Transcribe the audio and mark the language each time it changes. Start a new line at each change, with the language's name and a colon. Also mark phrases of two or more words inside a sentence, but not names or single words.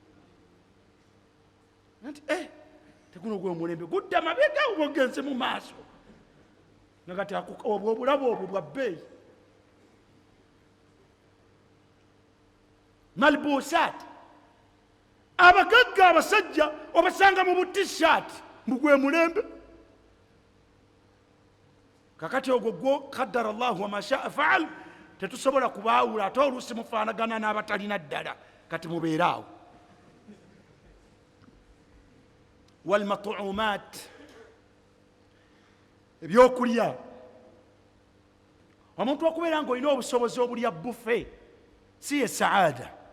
Ganda: Nti tekuno gwe omulembe gudde amabega obugenze mu maaso, nagati obulabo obwo bwa bbeeyi. Malbusat, abagagga abasajja obasanga mu butishaati mugwe mulembe. Kakati ogwo gwo
Arabic: قدر الله وما شاء فعل,
Ganda: tetusobola kubaawula, ate oluusi mufaanagana n'abatalina ddala, kati mubeeraawo. Walmatuumat, ebyokulya. Omuntu okubeera ng'olina obusobozi obulya bufe si ye saada.